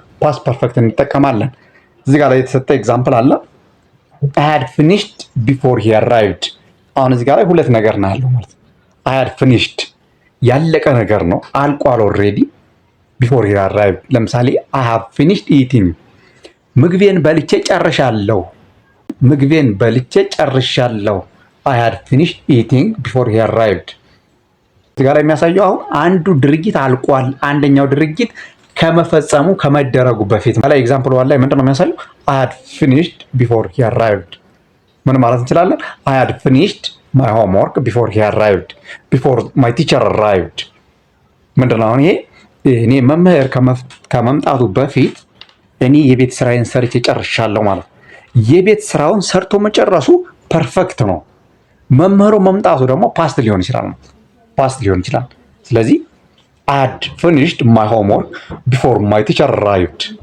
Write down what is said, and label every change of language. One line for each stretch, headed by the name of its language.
Amharic: ፓስት ፐርፌክት እንጠቀማለን። እዚህ ጋር ላይ የተሰጠ ኤግዛምፕል አለ
English: I had finished before he arrived።
Amharic: አሁን እዚህ ጋር ላይ ሁለት ነገር ነው ያለው ማለት ነው።
English: I had finished
Amharic: ያለቀ ነገር ነው አልቋል ኦልሬዲ።
English: before he arrived
Amharic: ለምሳሌ
English: I have finished eating
Amharic: ምግቤን በልቼ ጨርሻለሁ። ምግቤን በልቼ ጨርሻለሁ።
English: I had finished eating before he arrived።
Amharic: እዚህ ጋር ላይ የሚያሳየው አሁን አንዱ ድርጊት አልቋል አንደኛው ድርጊት ከመፈጸሙ ከመደረጉ በፊት ላይ ኤግዛምፕል ዋን ላይ ምንድነው የሚያሳየው?
English: I had finished before he arrived።
Amharic: ምን ማለት እንችላለን?
English: I had finished my homework before he arrived, before my teacher arrived።
Amharic: ምንድነው አሁን ይሄ እኔ መምህር ከመምጣቱ በፊት እኔ የቤት ስራዬን ሰርቼ ጨርሻለሁ ማለት ነው። የቤት ስራውን ሰርቶ መጨረሱ ፐርፌክት ነው። መምህሩ መምጣቱ ደግሞ ፓስት ሊሆን ይችላል ማለት ፓስት ሊሆን ይችላል። ስለዚህ
English: I had finished my homework before my teacher arrived